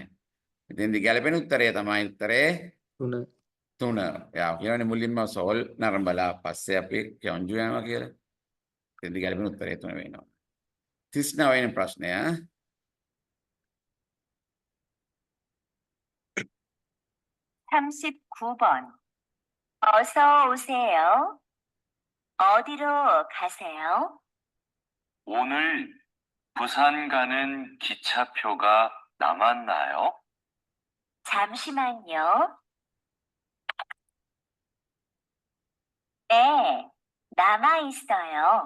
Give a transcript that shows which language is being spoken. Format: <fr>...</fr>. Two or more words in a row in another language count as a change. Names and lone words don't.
<si>ඉතින් දිගැලපෙන උත්තරය තමයි උත්තරේ 3. 3. යා කියන්නේ මුලින්ම සෝල් නරඹලා පස්සේ අපි කියොන්ජු යනවා කියලා. ඉතින් දිගැලපෙන උත්තරය 3 වෙනවා. 39 වෙනි ප්‍රශ්නය</si> <ko>39번. 어서 오세요. 어디로 가세요? 오늘 부산 가는 기차표가 남았나요? 잠시만요. 네, 남아 있어요.</ko>